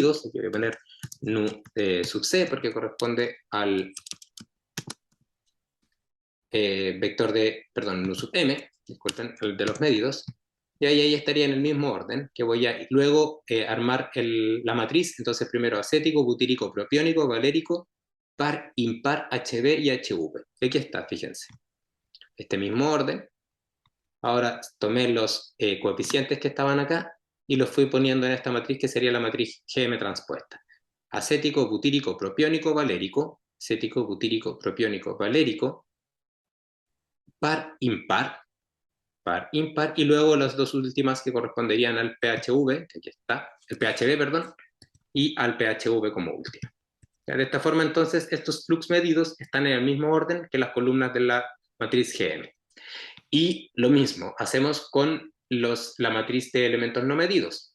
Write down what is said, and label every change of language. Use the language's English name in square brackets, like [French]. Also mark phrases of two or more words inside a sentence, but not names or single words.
[Spanish] Aquí voy a poner nu sub c, porque corresponde al vector de, perdón, nu sub m, disculpen, el de los medidos, y ahí estaría en el mismo orden, que voy a luego armar la matriz, entonces primero acético, butírico, propiónico, valérico, par, impar, HB y HV. Aquí está, fíjense. Este mismo orden. Ahora tomé los coeficientes que estaban acá y los fui poniendo en esta matriz que sería la matriz GM transpuesta. Acético, butírico, propiónico, valérico, acético, butírico, propiónico, valérico, par, impar, y luego las dos últimas que corresponderían al PHV, que aquí está, el PHB, perdón, y al PHV como último. De esta forma, entonces, estos flux medidos están en el mismo orden que las columnas de la matriz GM. Y lo mismo hacemos con la matriz de elementos no medidos.